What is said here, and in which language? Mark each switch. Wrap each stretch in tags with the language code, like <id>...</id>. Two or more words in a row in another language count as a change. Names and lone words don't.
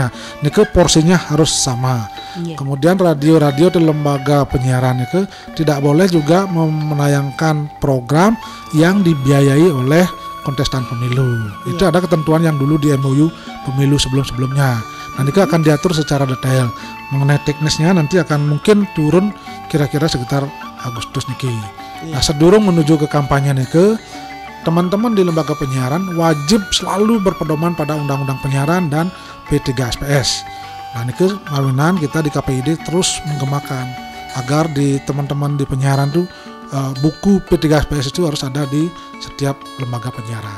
<id>Ini porsinya harus sama. Kemudian radio-radio di lembaga penyiaran itu tidak boleh juga menayangkan program yang dibiayai oleh kontestan pemilu. Itu ada ketentuan yang dulu di MOU pemilu sebelum-sebelumnya. Nanti akan diatur secara detail. Mengenai teknisnya nanti akan mungkin turun kira-kira sekitar Agustus niki. Nah, sedurung menuju ke kampanye niki, teman-teman di lembaga penyiaran wajib selalu berpedoman pada Undang-Undang Penyiaran dan P3SPS. Nah, ini mawinan kita di KPID terus menggemakan agar di teman-teman di penyiaran tuh buku P3SPS itu harus ada di setiap lembaga penyiaran.</id>